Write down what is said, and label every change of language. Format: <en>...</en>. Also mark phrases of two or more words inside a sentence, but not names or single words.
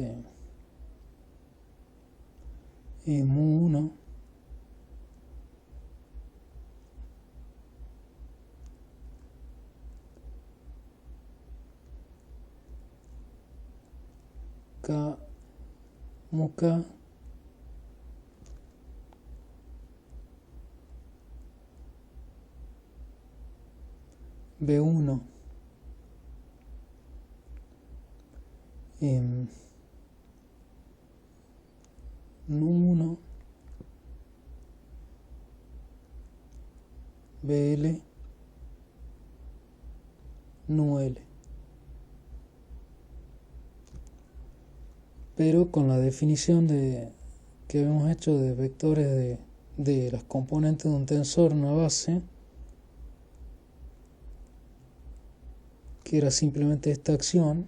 <es>mu1 k mu k b1 nu1 bl nu l, pero con la definición que habíamos hecho de vectores de las componentes de un tensor, una base, que era simplemente esta acción.</es>